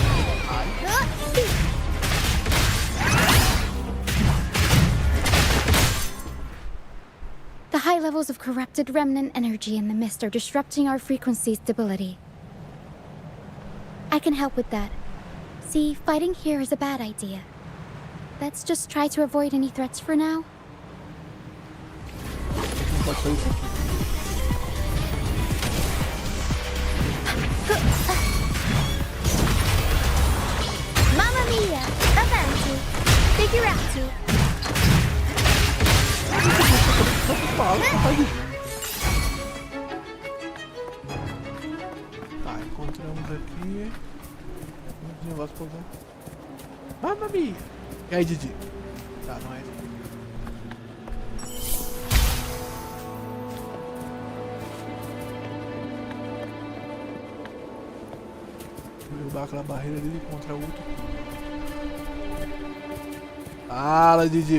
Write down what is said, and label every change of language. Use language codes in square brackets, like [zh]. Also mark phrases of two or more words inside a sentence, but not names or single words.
[en] The high levels of corrupted remnant energy in the mist are disrupting our frequency stability. I can help with that. See, fighting here is a bad idea. Let's just try to avoid any threats for now. [it] Mamma mia! Avanti! Figurati! [pt] Tá, encontramos aqui um negócio pra usar. [it] Mamma mia! [pt] E aí, Didi? Tá, não é isso. Vou derrubar aquela barreira ali e encontrar outro. Fala, Didi.